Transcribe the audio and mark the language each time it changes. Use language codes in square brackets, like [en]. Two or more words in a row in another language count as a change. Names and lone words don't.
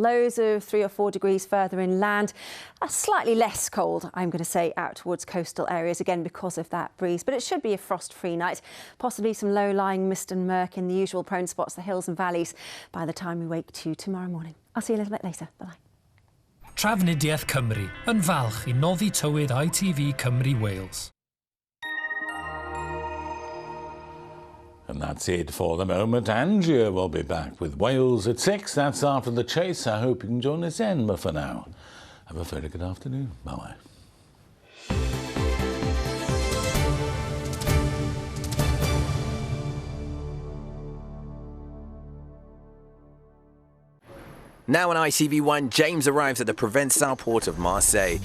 [en] Lows of 3 or 4 degrees further inland. Slightly less cold, I'm going to say, out towards coastal areas, again because of that breeze, but it should be a frost-free night. Possibly some low-lying mist and murk in the usual prone spots, the hills and valleys, by the time we wake to tomorrow morning. I'll see you a little bit later. Bye-bye. [cy] Trafnidiaeth Cymru yn falch I noddi tywyd ITV Cymru Wales. [en] And that's it for the moment. Andrea will be back with Wales at 6. That's after the chase. I hope you can join us then. But for now, have a very good afternoon. Bye-bye. Now on ITV1, James arrives at the Provençal port of Marseille.